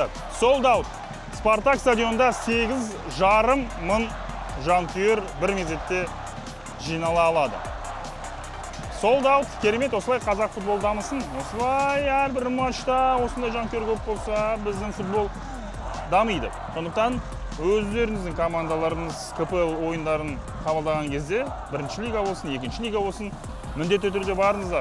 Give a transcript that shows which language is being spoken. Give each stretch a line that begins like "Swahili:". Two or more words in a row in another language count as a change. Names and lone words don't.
English: Sold out.
Kazakh: Спартак стадионда 8,5 мың жанкүйер бір мезетте жинала алады.
English: Sold out.
Kazakh: Керемет, осылай қазақ футбол дамысын. Осылай әрбір матчта осындай жанкүйер көп болса, біздің футбол дамиды. Сондықтан өздеріңіздің командаларыңыз КПЛ ойындарын қабылдаған кезде, бірінші лига болсын, екінші лига болсын, міндетті түрде барыңыздар.